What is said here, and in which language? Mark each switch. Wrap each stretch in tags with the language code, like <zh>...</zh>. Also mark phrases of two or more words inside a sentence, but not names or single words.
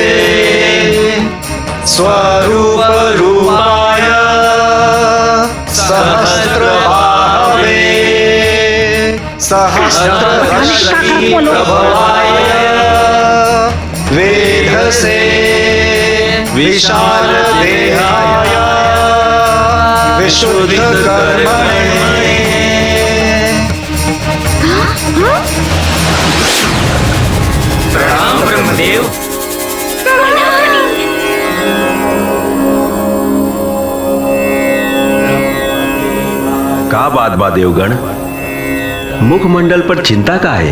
<sa>स्वरूप रूपाय सहस्रबाहवे सहस्रदर्शी प्रभवाय वेधसे विशाल देहाय विशुद्ध कर्मणे।</sa> <bho>प्रणाम ब्रह्मदेव। का बात बा देवगण, मुखमंडल पर चिंता का है?</bho>